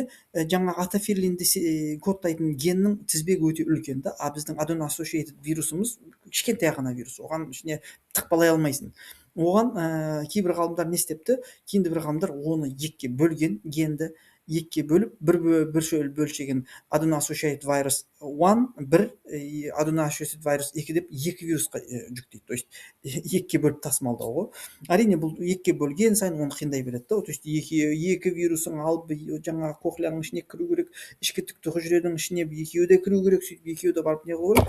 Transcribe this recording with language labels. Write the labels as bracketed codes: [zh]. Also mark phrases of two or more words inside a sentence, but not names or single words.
[kk] Жаңа атофиллинді кодтайтын геннің тізбегі өте үлкен да, біздің adeno-associated вирусымыз кішкентай ғана вирус, оған ішіне тықпалай алмайсың. Оған кейбір ғалымдар не істепті? Кейінді бір ғалымдар оны екіге бөлген, генді екіге бөліп, бір бөлшегі [en] adeno-associated virus [kk] бір аденоашосит вирус 2 деп екі вирусқа жүктейді. [ru] То есть [kk] екіге бөліп тасымалдау ғой. Әрине бұл екіге бөлген сайын оны қиындай береді да. [ru] То есть [kk] екі вирусын алып жаңағы кохлеяның ішіне кіру керек, ішкі тікті хұжредің ішіне екеуі де кіру керек, сөйтіп екеуі де барып не қылу керек.